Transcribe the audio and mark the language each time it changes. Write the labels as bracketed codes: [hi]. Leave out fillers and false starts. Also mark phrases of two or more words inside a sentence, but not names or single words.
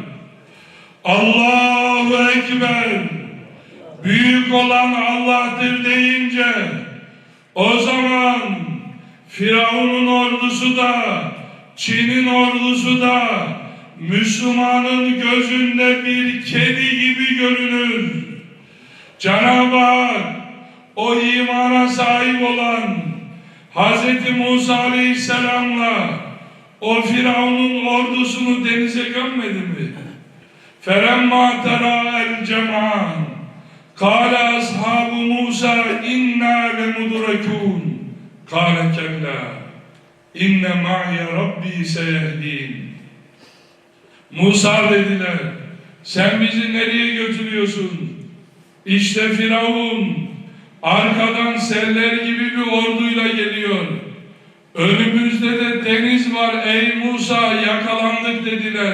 [ar] الله أكبر, [tr] büyük olan Allah'tır deyince, o zaman Firavun'un ordusu da, Çin'in ordusu da, Müslümanın gözünde bir kedi gibi görünür. Cenab-ı Hak o imana sahip olan Hz. Musa Aleyhisselam'la o Firavun'un ordusunu denize gömmedi mi? [ar] فَلَمَّا تَرَى الْجَمْعَانِ قَالَ أَصْحَابُ مُوسَى إِنَّا لَمُدْرَكُونَ قَالَ كَلَّا إِنَّ مَعِيَ رَبِّي سَيَهْدِينَ. [tr] Musa dediler, sen bizi nereye götürüyorsun? İşte Firavun arkadan seller gibi bir orduyla geliyor. Önümüzde de deniz var, ey Musa yakalandık dediler.